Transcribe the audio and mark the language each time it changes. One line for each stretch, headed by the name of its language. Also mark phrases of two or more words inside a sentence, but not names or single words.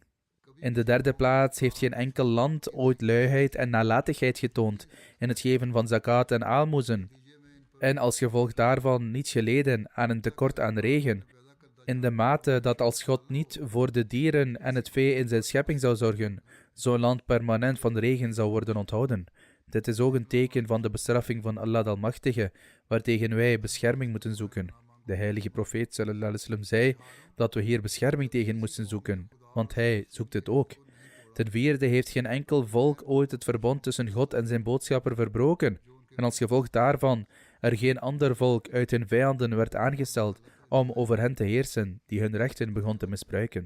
Dutch: In de derde plaats heeft geen enkel land ooit luiheid en nalatigheid getoond in het geven van zakat en aalmoezen, en als gevolg daarvan niet geleden aan een tekort aan regen, in de mate dat als God niet voor de dieren en het vee in zijn schepping zou zorgen, zo'n land permanent van regen zou worden onthouden. Dit is ook een teken van de bestraffing van Allah de Almachtige, waartegen wij bescherming moeten zoeken. De heilige profeet
Arabic: صلى الله عليه وسلم
Dutch: zei dat we hier bescherming tegen moesten zoeken, want hij zoekt het ook. Ten vierde heeft geen enkel volk ooit het verbond tussen God en zijn boodschapper verbroken, en als gevolg daarvan er geen ander volk uit hun vijanden werd aangesteld om over hen te heersen, die hun rechten begon te misbruiken.